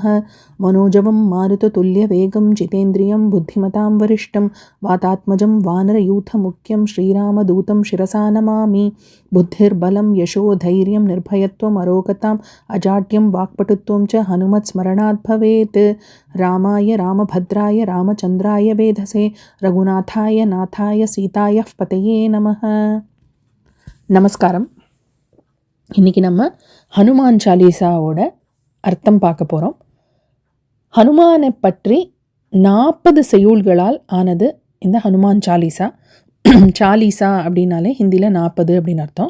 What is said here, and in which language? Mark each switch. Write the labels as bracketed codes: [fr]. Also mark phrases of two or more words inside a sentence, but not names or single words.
[sa] मनोजवं मारुततुल्यवेगं जितेन्द्रियं बुद्धिमतां वरिष्ठं वातात्मजं वानरयूथमुख्यं श्रीरामदूतं शिरसा नमामि। बुद्धिर्बलं यशोधैर्यं निर्भयत्वम् अरोगताम् अजाड्यं वाक्पटुत्वं च हनुमत्स्मरणात् भवेत्। रामाय रामभद्राय रामचन्द्राय वेधसे रघुनाथाय नाथाय सीताय पतये நமः. [ta] நமஸ்காரம். இன்றைக்கி நம்ம ஹனுமான் சாலீசாவோட அர்த்தம் பார்க்க போகிறோம். ஹனுமானை பற்றி 40 செய்யுள்களால் ஆனது இந்த ஹனுமான் சாலீசா. சாலீசா அப்படின்னாலே ஹிந்தியில் 40 அப்படின்னு அர்த்தம்.